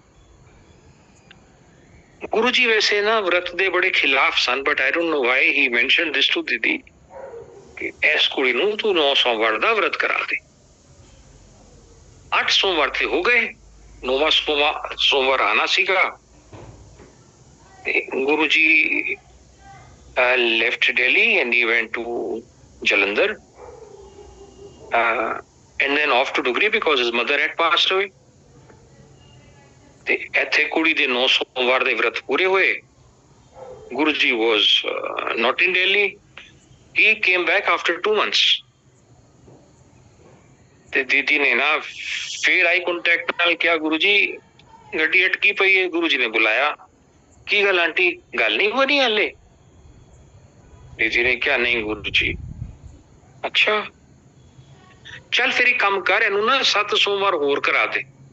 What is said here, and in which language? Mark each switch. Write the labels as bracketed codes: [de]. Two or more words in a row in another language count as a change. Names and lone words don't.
[pa] ਗੁਰੂ ਜੀ ਵੈਸੇ ਨਾ व्रत ਦੇ ਬੜੇ ਖਿਲਾਫ ਸਨ, [en] But I don't know why he mentioned this to [pa] ਦੀਦੀ ਕਿ ਇਸ ਕੁੜੀ ਨੂੰ ਤੂੰ 9 ਸੋਮਵਾਰ ਦਾ व्रत ਕਰਾ ਦੇ। 8 ਸੋਮਵਾਰ ਤੇ ਹੋ ਗਏ, 9ਵਾਂ ਸੋਮਵਾਰ ਆਣਾ ਸੀਗਾ ਤੇ ਗੁਰੂ ਜੀ [en] left Delhi and he went to Jalandhar and then off to Dugri because his mother had passed away. [pa] ਤੇ ਇੱਥੇ ਕੁੜੀ ਦੇ 9 ਸੋਮਵਾਰ ਦੇ व्रत ਪੂਰੇ ਹੋਏ। [en] ਗੁਰੂ ਜੀ was not in Delhi. He came back after 2 months. [pa] ਤੇ ਦੀਦੀ ਨੇ ਨਾ ਫਿਰ [en] eye contact [pa] ਨਾਲ ਕਿਹਾ ਗੁਰੂ ਜੀ ਗੱਡੀ ਅਟਕੀ ਪਈ ਹੈ। ਗੁਰੂ ਜੀ ਨੇ ਬੁਲਾਇਆ, ਕੀ ਗੱਲ ਆਂਟੀ ਗੱਲ ਨਹੀਂ ਹੋ ਰਹੀ ਹਾਲੇ। ਦੀਦੀ ਨੇ ਕਿਹਾ ਨਹੀਂ ਗੁਰੂ ਜੀ। ਅੱਛਾ ਚੱਲ ਫਿਰ ਇੱਕ ਕੰਮ ਕਰ, ਇਹਨੂੰ ਨਾ 7 ਸੋਮਵਾਰ ਹੋਰ ਕਰਾ ਦੇ।